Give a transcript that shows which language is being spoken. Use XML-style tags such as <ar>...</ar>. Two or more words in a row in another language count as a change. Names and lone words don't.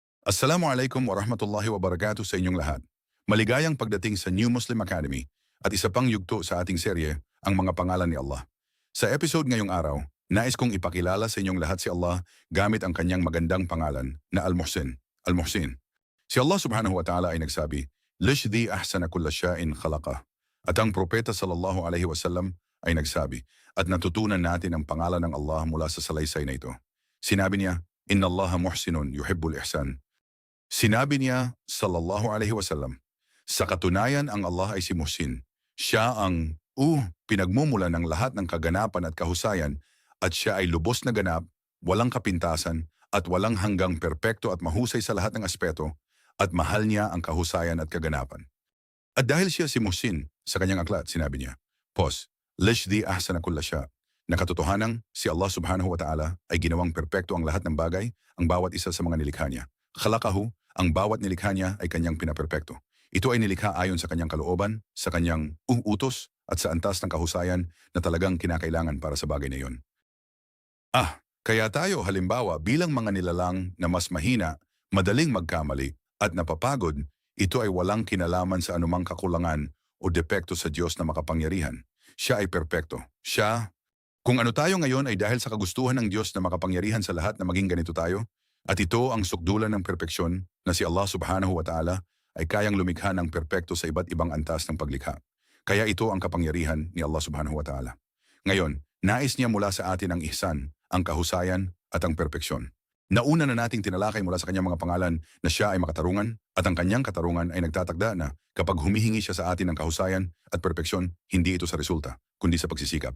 <ar>السلام عليكم ورحمة الله وبركاته sa inyong lahat.</ar> <tl>Maligayang pagdating sa New Muslim Academy at isa pang yugto sa ating serye, ang mga pangalan ni Allah. Sa episode ngayong araw, nais kong ipakilala sa inyong lahat si Allah gamit ang kanyang magandang pangalan na Al-Muhsin. Al-Muhsin. Si</tl> <ar>الله سبحانه وتعالى</ar> <tl>ay nagsabi,</tl> <ar>"الذي أحسن كل شيء خلقه."</ar> <tl>At ang propeta</tl> <ar>صلى الله عليه وسلم</ar> <tl>ay nagsabi, at natutunan natin ang pangalan ng Allah mula sa salaysay na ito. Sinabi niya,</tl> <ar>"إن الله محسن يحب الإحسان."</ar> <tl>Sinabi niya,</tl> <ar>صلى الله عليه وسلم,</ar> <tl>sa katunayan ang Allah ay si Muhsin. Siya ang pinagmumula ng lahat ng kaganapan at kahusayan at siya ay lubos na ganap, walang kapintasan at walang hanggang perpekto at mahusay sa lahat ng aspeto at mahal niya ang kahusayan at kaganapan. At dahil siya si Muhsin, sa kanyang aklat, sinabi niya,</tl> <ar>الذي أحسن كل شيء.</ar> <tl>Nakatotohanang si</tl> <ar>الله سبحانه وتعالى</ar> <tl>ay ginawang perpekto ang lahat ng bagay, ang bawat isa sa mga nilikha niya. Khalaqahu, ang bawat nilikha niya ay kanyang pinaperpekto. Ito ay nilikha ayon sa kanyang kalooban, sa kanyang utos at sa antas ng kahusayan na talagang kinakailangan para sa bagay na iyon. Kaya tayo halimbawa bilang mga nilalang na mas mahina, madaling magkamali at napapagod, ito ay walang kinalaman sa anumang kakulangan o depekto sa Diyos na makapangyarihan. Siya ay perpekto. Kung ano tayo ngayon ay dahil sa kagustuhan ng Diyos na makapangyarihan sa lahat na maging ganito tayo, at ito ang sukdulan ng perpeksyon na si</tl> <ar>الله سبحانه وتعالى</ar> <tl>ay kayang lumikha ng perpekto sa iba't ibang antas ng paglikha. Kaya ito ang kapangyarihan ni</tl> <ar>الله سبحانه وتعالى.</ar> <tl>Ngayon, nais niya mula sa atin ang ihsan, ang kahusayan at ang perpeksyon. Nauna na nating tinalakay mula sa kanyang mga pangalan na siya ay makatarungan at ang kanyang katarungan ay nagtatagda na kapag humihingi siya sa atin ng kahusayan at perpeksyon, hindi ito sa resulta, kundi sa pagsisikap.</tl>